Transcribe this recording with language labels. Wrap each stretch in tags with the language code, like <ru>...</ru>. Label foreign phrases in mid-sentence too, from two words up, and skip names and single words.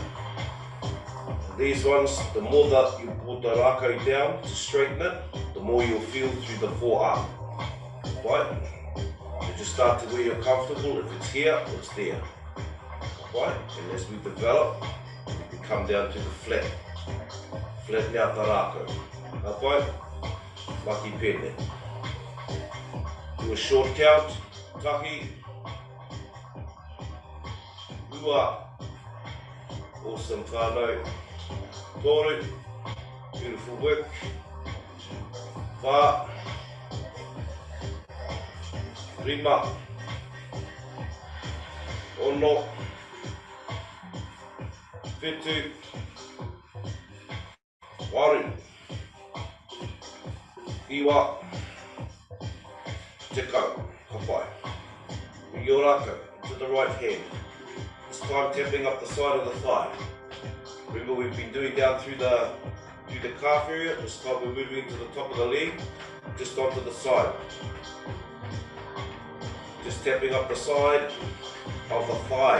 <en>These ones, the more that you put the rākau down to straighten it, the more you'll feel through the forearm. Right? You just start to where you're comfortable. If it's here, it's there. Right? And as we develop, we come down to the flat. Flatten out the rākau. Right?</en> <mi>Mahi pēne.</mi> <en>Do a short count.</en> <mi>Tahi. Rua. Awesome whānau. Toru.</mi> <en>Beautiful work.</en> <mi>Hā. Rima. Ono. Whetū. Waru. Iwa. Te kau. Ka pai.</mi> <en>With your rākau to the right hand. This time tapping up the side of the thigh. Remember we've been doing down through the calf area. This time we're moving to the top of the leg, just onto the side. Just tapping up the side of the thigh.</en>